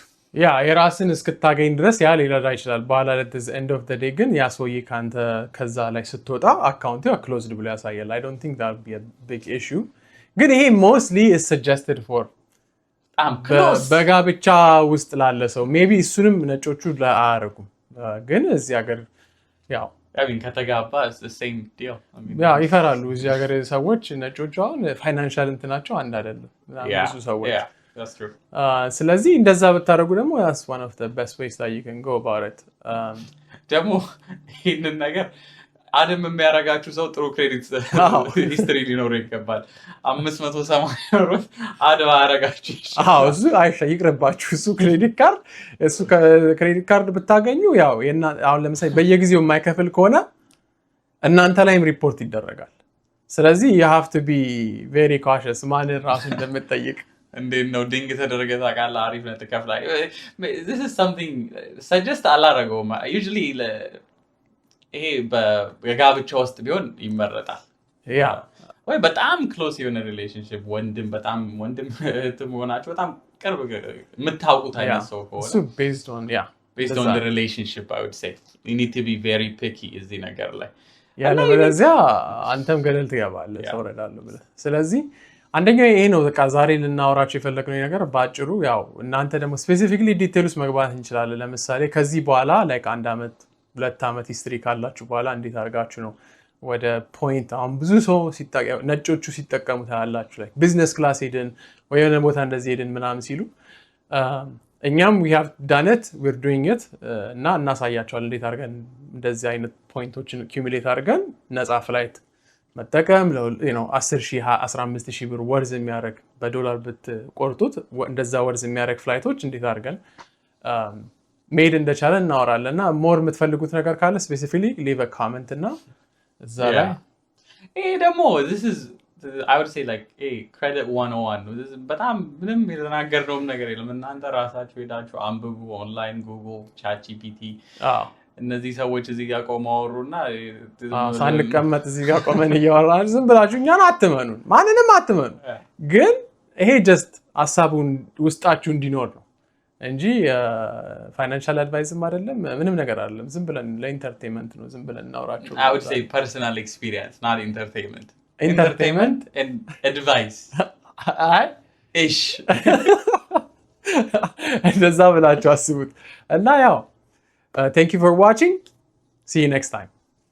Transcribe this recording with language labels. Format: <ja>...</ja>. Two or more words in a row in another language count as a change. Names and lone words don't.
<am>የራስን እስክታገኝ ድረስ ሊረዳ ይችላል። በኋላ</am> <en>end of the day</en> <am>ግን ያ ሰውዬ ከአንተ ከዛ ላይ ስትወጣ አካውንቱ ክሎዝድ ብሎ ያሳያል።</am> <en>I don't think that be a big issue።</en> <am>ግን ይሄ</am> <en>mostly is suggested for</en> <am>በጋብቻ ውስጥ ላለ ሰው ሜቢ እሱንም ነጮቹ አያደርጉም። ግን እዚህ ሀገር ከተጋባ ይፈራሉ። እዚህ ሀገር ሰዎች ነጮቹ አሁን ፋይናንሻል እንትናቸው አንድ አይደለም ብዙ ሰዎች። ስለዚህ እንደዛ ብታደርጉ ደግሞ</am> <en>that's one of the best ways that you can go about it።</en> <am>ደግሞ ይህንን ነገር አድም የሚያደርጋችሁ ሰው ጥሩ</am> <en>credit history</en> <am>ሊኖረው ይገባል። 580 አድ ባያደርጋችሁ እሱ ይቅርባችሁ። እሱ</am> <en>credit card</en> <am>ብታገኙ አሁን ለምሳሌ በየጊዜው የማይከፍል ከሆነ እናንተ ላይም ሪፖርት ይደረጋል። ስለዚህ</am> <en>you have to be very cautious</en> <am>ማንን ራሱ እንደምትጠይቅ። እንዴት ነው ድንግ ተደረገ ታውቃለህ? አሪፍ ነው ትከፍላለህ።</am> <en>this is something suggest</en> <am>አላደረገውም usually ይሄ በጋብቻ ውስጥ ቢሆን ይመረጣል። ወይ በጣም ክሎስ የሆነ ሪሌሽንሽፕ ወንድም ሆናችሁ በጣም ቅርብ የምታውቁት አይነት ሰው ከሆነ</am> <en>እሱ based on the relationship I would say you need to be very picky</en> <am>እዚህ ነገር ላይ ያለበለዚያ አንተም ገደል ትገባለህ ሰው ረዳለሁ ብለህ። ስለዚህ አንደኛው ይሄ ነው በቃ ዛሬ ልናወራቸው የፈለግነው ነገር ባጭሩ። እናንተ ደግሞ</am> <en>specifically detail</en> <am>ውስጥ መግባት እንችላለን። ለምሳሌ ከዚህ በኋላ ላይክ 1 ዓመት 2 ዓመት ሂስትሪ ካላችሁ በኋላ እንዴት አድርጋችሁ ነው ወደ ፖይንት አሁን ብዙ ሰው ነጮቹ ሲጠቀሙ ታያላችሁ። ላይ</am> <en>business class</en> <am>ሄድን ወይ የሆነ ቦታ እንደዚህ ሄድን ምናምን ሲሉ እኛም</am> <en>we have done it we're doing it</en> <am>እና እናሳያቸዋለን እንዴት አድርገን እንደዚህ አይነት ፖይንቶችን accumulate አድርገን ነፃ ፍላይት መጠቀም 10,000 15,000 ብር ወርዝ የሚያደርግ በዶላር ብትቆርጡት እንደዛ ወርዝ የሚያደርግ ፍላይቶች እንዴት አድርገን መሄድ እንደቻለ እናወራለን። እና ሞር የምትፈልጉት ነገር ካለ</am> <en>specifically leave comment</en> <am>እና እዛ ላይ ይሄ ደግሞ</am> <en>I would say like credit 101</en> <am>ነው። በጣም ምንም የተናገርነውም ነገር የለም። እናንተ ራሳችሁ ሄዳችሁ አንብቡ። ኦንላይን ጉግል፣ ቻት ጂፒቲ እነዚህ ሰዎች እዚህ ጋር ቆመው አወሩና ሳንቀመጥ እዚህ ጋር ቆመን እያወራን ዝም ብላችሁ እኛን አትመኑን፣ ማንንም አትመኑ። ግን ይሄ ጀስት ሀሳቡን ውስጣችሁ እንዲኖር ነው እንጂ</am> <en>financial advice</en> <am>አይደለም፣ ምንም ነገር አይደለም። ዝም ብለን ለኢንተርቴንመንት ነው ዝም ብለን እናወራቸው።</am> <en>I would say personal experience, not entertainment. Entertainment and advice. ish.</en> <am>እንደዛ ብላችሁ አስቡት እና ያው</am> <en>thank you for watching. See you next time.</en>